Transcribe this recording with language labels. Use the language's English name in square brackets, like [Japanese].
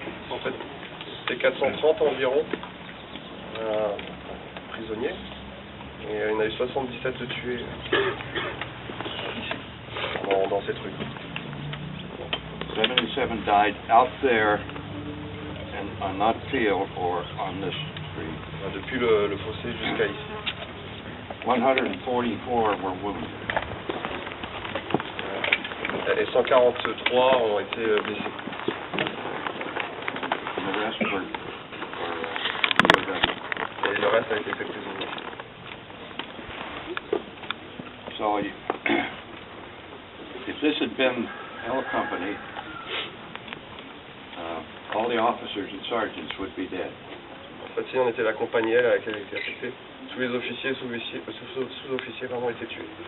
[French] En fait, c'était 430 environ prisonniers. Et il y en avait 77 de tués ici, dans cette rue. [English] 77 died out there and on that field or on this street. [French] Depuis le fossé jusqu'à ici. [English] 144 were wounded. [French] Et 143 ont été blessés. [English] And the rest were [French] Et le reste a été fait prisonnier. [English] So if this had been L Company, all the officers and sergeants would be dead. [French] En fait, si on était la compagnie L à laquelle elle était affectée, tous les officiers, sous-officiers, pardon, étaient tués.